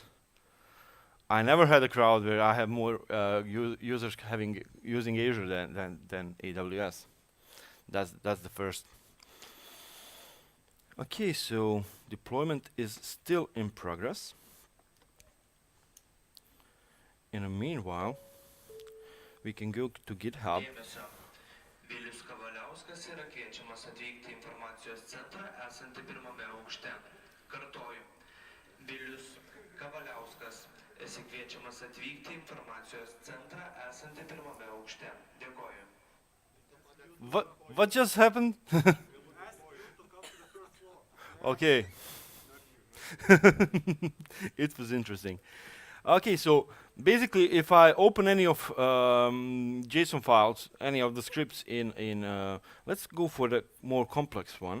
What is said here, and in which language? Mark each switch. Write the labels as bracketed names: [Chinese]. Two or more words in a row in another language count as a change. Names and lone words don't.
[English] I never had a crowd where I have more users using Azure than AWS. That's the first. Okay, so deployment is still in progress. In the meanwhile, we can go to GitHub. [Lithuanian] Vilius Kavaliauskas yra kviečiamas atvykti į informacijos centrą esantį pirmame aukšte. Kartoju. Vilius Kavaliauskas esi kviečiamas atvykti į informacijos centrą esantį pirmame aukšte. Dėkoju. [English] What just happened? Okay. It was interesting. Okay, so basically, if I open any of JSON files, any of the scripts in let's go for the more complex one.